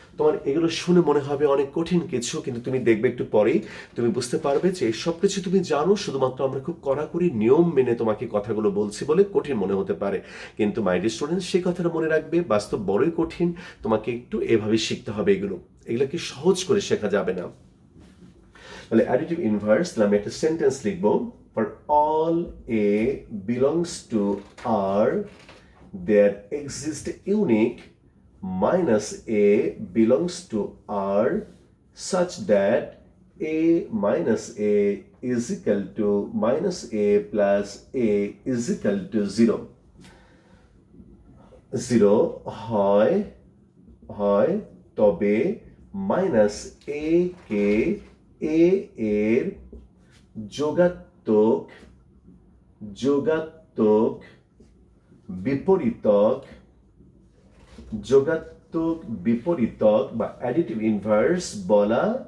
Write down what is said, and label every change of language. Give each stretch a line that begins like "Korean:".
Bangla: তোমার এগুলো শুনে মনে হবে অনেক কঠিন কিছু, কিন্তু তুমি দেখবে একটু পরেই তুমি বুঝতে পারবে যে সব কিছু তুমি জানো, শুধুমাত্র আমরা খুব কড়াকড়ি নিয়ম মেনে তোমাকে কথাগুলো বলছি বলে কঠিন মনে হতে পারে। কিন্তু মাই ডিয়ার স্টুডেন্ট, সেই কথাটা মনে রাখবে, বাস্তব বড়ই কঠিন, তোমাকে একটু এভাবে শিখতে হবে এগুলোকে সহজ করে শেখা যাবে না।
English: তাহলে additive inverse,
Bangla: আমি একটা সেন্টেন্স লিখবো,
English: For all a belongs to R there exists unique minus a belongs to R such that a minus a is equal to minus a plus a is equal to 0.
Bangla: 0 হয় হয় তবে minus a K a এর যোগাত্মক, যোগাত্মক বিপরীতক, যোগাত্মক বিপরীতক বা additive inverse বলা